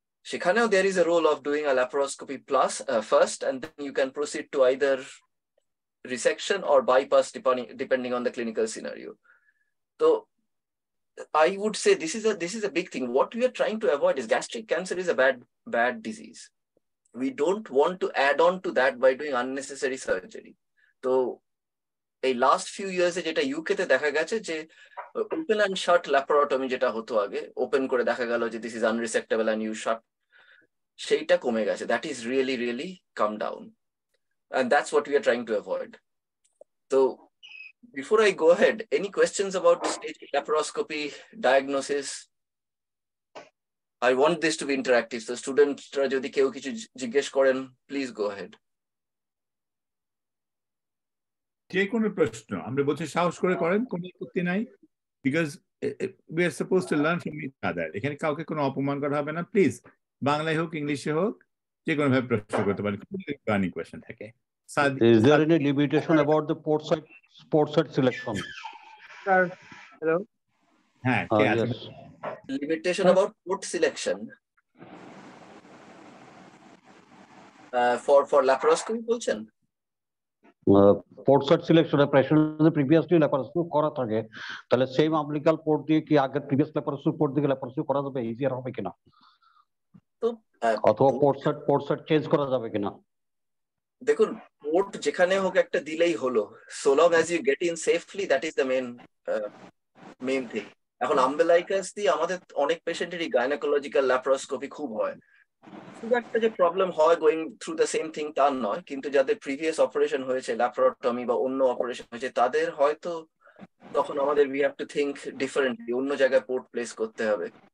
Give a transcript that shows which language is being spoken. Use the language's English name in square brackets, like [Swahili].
[English] সেখানেও there is a role of doing a laparoscopy plus first, and then you can proceed to either resection or bypass depending on the clinical scenario. So I would say this is a big thing. What we are trying to avoid is gastric cancer is a bad disease. We don't want to add on to that by doing unnecessary surgery. [Bangla] So এই last few years যেটা UK তে দেখা গেছে যে open and shut laparotomy যেটা হতো আগে, open করে দেখা গেল যে [English] this is unresectable and you shut, [Bangla] সেইটা কমে গেছে. [English] That is really come down, and that's what we are trying to avoid. So before I go ahead, any questions about staging laparoscopy diagnosis? I want this to be interactive, so students [Bangla] যদি কেউ কিছু জিজ্ঞেস করেন, [English] please go ahead. [Bangla] যে কোনো প্রশ্ন আমরা বলছি সাহস করে করেন, কোনো আপত্তি নাই, because [English] we are supposed to learn from each other. [Bangla] এখানে কাউকে কোনো অপমান করা হবে না, প্লিজ বাংলায় হোক ইংলিশে হোক যে কোনো ভাবে প্রশ্ন করতে পারেন, any question থাকে। [English] Is there any limitation about the port site selection? Sir, hello. [Bangla] হ্যাঁ, কে আছে? [English] Yes. Limitation about port selection for laparoscopy বলছেন? [Bangla] Port site selection patient যদি previously laparoscopy করা থাকে তাহলে same umbilical port দিয়ে কি আগের previous laparoscopy port দিয়ে laparoscopy করা যাবে, easier হবে কিনা? তো অথবা port site চেঞ্জ করা যাবে কিনা? দেখুন, পোর্ট যেখানে হোক একটা দিলেই হলো, [English] so long as you get in safely, that is the main thing. [Bangla] এখন আম্বেলাইকাস দিয়ে আমাদের অনেক পেশেন্টেরই গাইনোকোলজিক্যাল ল্যাপারোস্কোপি খুব হয়, খুব একটা যে প্রবলেম হয় [English] going through the same thing [Bangla] তা নয়, কিন্তু যাদের প্রিভিয়াস অপারেশন হয়েছে ল্যাপারোটমি বা অন্য অপারেশন হয়েছে তাদের হয়তো তখন আমাদের [English] we have to think differently, [Bangla] অন্য জায়গায় পোর্ট প্লেস করতে হবে।